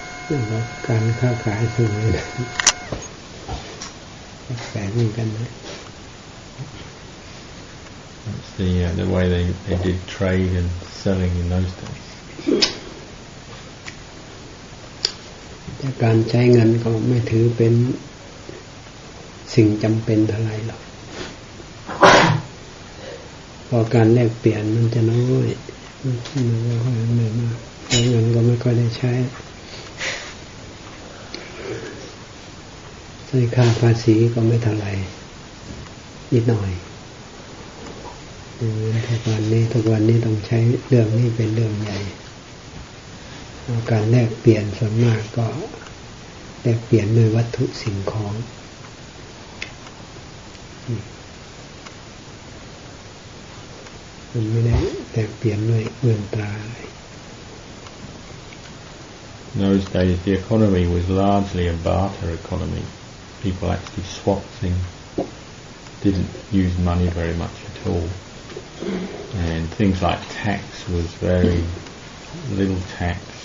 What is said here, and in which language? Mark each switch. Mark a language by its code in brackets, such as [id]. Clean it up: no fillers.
[th] ระบบการค้าขายสมัยนั้นแปลกเหมือนกันนะ [en] That's the way they did trade and selling in those days. [th] แต่การใช้เงินก็ไม่ถือเป็นสิ่งจำเป็นเท่าไหร่หรอกพอการแลกเปลี่ยนมันจะน้อยมันไม่ค่อยมากใช้เงินก็ไม่ค่อยได้ใช้ ใช้ค่าภาษีก็ไม่เท่าไหร่นิดหน่อยทุกวันนี้ต้องใช้เรื่องนี้เป็นเรื่องใหญ่การแลกเปลี่ยนส่วนมากก็แลกเปลี่ยนด้วยวัตถุสิ่งของมันไม่ได้แลกเปลี่ยนด้วยเงินตราอะไร [en] In those days the economy was largely a barter economy. People actually swapped things, didn't use money very much at all. And things like tax was very little tax.